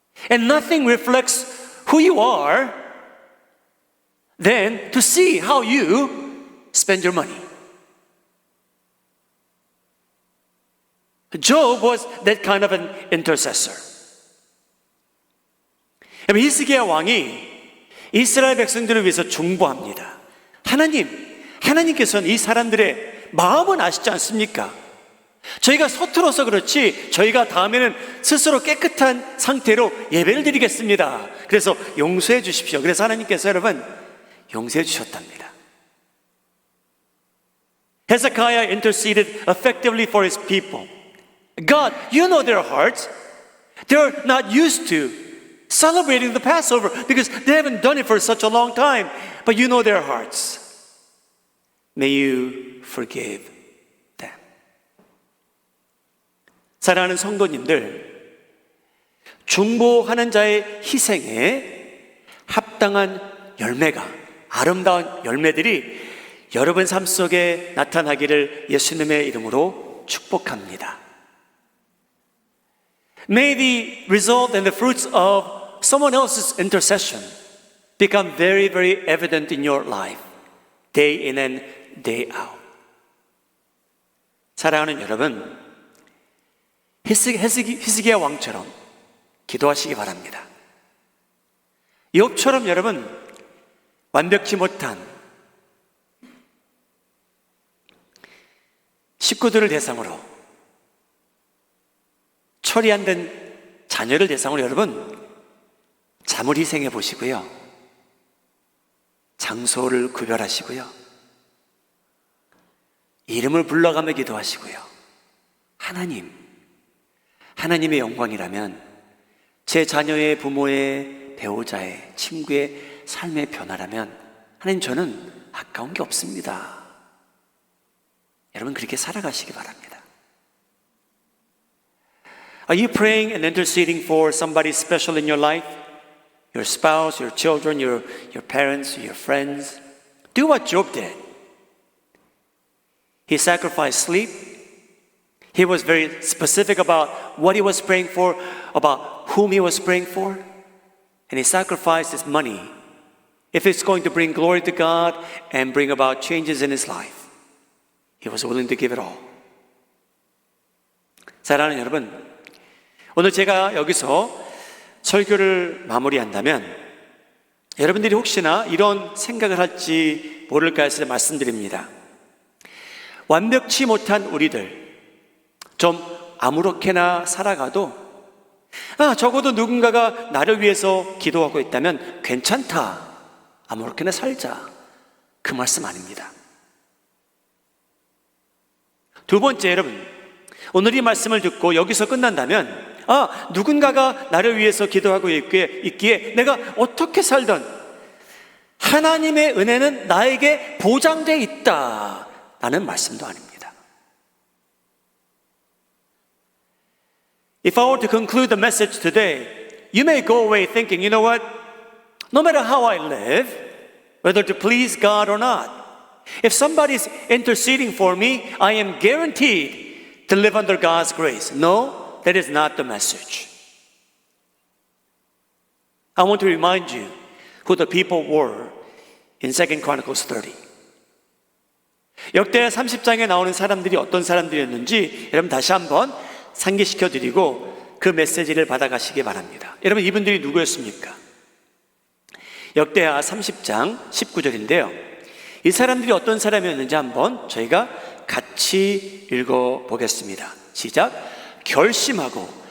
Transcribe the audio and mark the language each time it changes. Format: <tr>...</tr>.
<en>And nothing reflects who you are than to see how you spend your money. Job was that kind of an intercessor.</en> <ko>히스기야 왕이 이스라엘 백성들을 위해서 중보합니다. 하나님께서는 이 사람들의 마음은 아시지 않습니까? 저희가 서툴어서 그렇지 저희가 다음에는 스스로 깨끗한 상태로 예배를 드리겠습니다. 그래서 용서해 주십시오. 그래서 하나님께서 여러분 용서해 주셨답니다.</ko> <en>Hezekiah interceded effectively for his people. God, you know their hearts. They're not used to celebrating the Passover because they haven't done it for such a long time. But you know their hearts. May you forgive them.</en> <ko>사랑하는 성도님들, 중보하는 자의 희생에 합당한 열매가, 아름다운 열매들이 여러분 삶 속에 나타나기를 예수님의 이름으로 축복합니다.</ko> <en>May the result and the fruits of someone else's intercession become very, very evident in your life, day in and day out.</en> <ko>사랑하는 여러분, 히스기야 왕처럼 기도하시기 바랍니다. 욥처럼 여러분 완벽치 못한 식구들을 대상으로, 처리 안 된 자녀를 대상으로 여러분 잠을 희생해 보시고요, 장소를 구별하시고요, 이름을 불러가며 기도하시고요. 하나님의 영광이라면 제 자녀의, 부모의, 배우자의, 친구의 삶의 변화라면 하나님, 저는 아까운 게 없습니다. 여러분 그렇게 살아가시기 바랍니다.</ko> <en>Are you praying and interceding for somebody special in your life? Your spouse, your children, your parents, your friends? Do what Job did. He sacrificed sleep. He was very specific about what he was praying for, about whom he was praying for. And he sacrificed his money if it's going to bring glory to God and bring about changes in his life. He was willing to give it all.</en> <ko>사랑하는 여러분, 오늘 제가 여기서 설교를 마무리한다면 여러분들이 혹시나 이런 생각을 할지 모를까 해서 말씀드립니다. 완벽치 못한 우리들, 좀 아무렇게나 살아가도 적어도 누군가가 나를 위해서 기도하고 있다면 괜찮다, 아무렇게나 살자, 그 말씀 아닙니다. 두 번째, 여러분, 오늘 이 말씀을 듣고 여기서 끝난다면 누군가가 나를 위해서 기도하고 있기에 내가 어떻게 살든 하나님의 은혜는 나에게 보장되어 있다 라는 말씀도 아닙니다.</ko> <en>If I were to conclude the message today, you may go away thinking, you know what? No matter how I live, whether to please God or not, if somebody is interceding for me, I am guaranteed to live under God's grace. No, that is not the message. I want to remind you who the people were in 2 Chronicles 30.</en> <ko>역대 30장에 나오는 사람들이 어떤 사람들이었는지 여러분 다시 한번 상기시켜 드리고 그 메시지를 받아가시기 바랍니다. 여러분, 이분들이 누구였습니까? 역대하 30장 19절인데요. 이 사람들이 어떤 사람이었는지 한번 저희가 같이 읽어보겠습니다. 시작. 결심하고</ko>